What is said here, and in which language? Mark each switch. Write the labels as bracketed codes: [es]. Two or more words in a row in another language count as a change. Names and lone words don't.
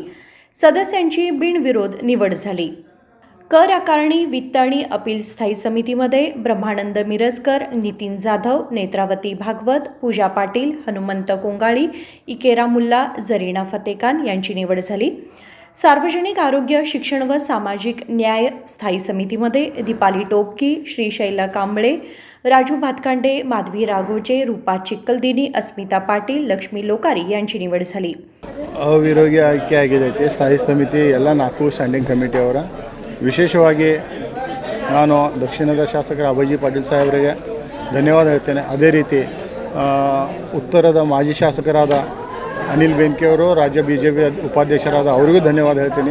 [mr] सदस्यांची बिनविरोध निवड झाली. कर आकारणी, वित्त आणि अपील स्थायी समितीमध्ये ब्रह्मानंद मिरजकर, नितीन जाधव, नेत्रावती भागवत, पूजा पाटील, हनुमंत कोंगाळी, इकेरा मुल्ला, जरीना फतेखान यांची निवड झाली. सार्वजनिक आरोग्य, शिक्षण व सामाजिक न्याय स्थायी समितीमध्ये दीपाली टोपकी, श्रीशैल कांबळे, राजू भातकांडे, माधवी राघोचे, रूपा चिक्कलदिनी, अस्मिता पाटील, लक्ष्मी लोकारी यांची निवड झाली. [kn] ಅವಿರೋಗಿ ಆಯ್ಕೆ ಆಗಿದೆ ಸ್ಥಾಯಿ ಸಮಿತಿ ಎಲ್ಲ 4 [en] standing committee. [kn] ವಿಶೇಷವಾಗಿ ನಾನು ದಕ್ಷಿಣದ ಶಾಸಕರ ಅಭಯಜಿ ಪಾಟೀಲ್ ಸಾಹೇಬರಿಗೆ ಧನ್ಯವಾದ ಹೇಳ್ತೇನೆ. ಅದೇ ರೀತಿ ಉತ್ತರದ ಮಾಜಿ ಶಾಸಕರಾದ ಅನಿಲ್ ಬೆನ್ಕೆಯವರು, ರಾಜ್ಯ BJP ಉಪಾಧ್ಯಕ್ಷರಾದ ಅವರಿಗೂ ಧನ್ಯವಾದ ಹೇಳ್ತೀನಿ.